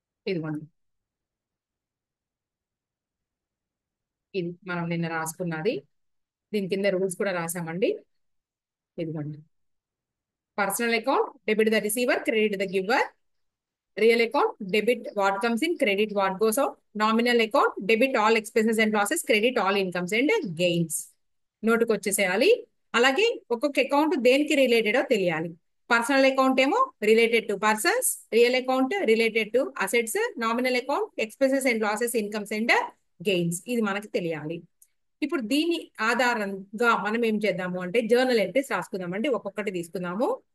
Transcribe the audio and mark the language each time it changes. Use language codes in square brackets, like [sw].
[te] ఇదిగోండి, ఇది మనం నిన్న రాసుకున్నది. దీని కింద రూల్స్ కూడా రాసామండి. ఇదిగోండి, [en] Personal account debit the receiver, credit the giver. Real account, debit what comes in, credit what goes out. Nominal account, debit all expenses and losses, credit all incomes and gains. [te] నోటుకు వచ్చేసేయాలి. అలాగే ఒక్కొక్క account దేనికి related తెలియాలి. Personal account ఏమో related to persons, [en] Real account related to assets, nominal account expenses and losses, incomes and gains. [te] ఇది మనకి తెలియాలి. ఇప్పుడు దీని ఆధారంగా మనం ఏం చేద్దాము అంటే జర్నల్ ఎంట్రీస్ రాసుకుందామండి. ఒక్కొక్కటి తీసుకుందాము.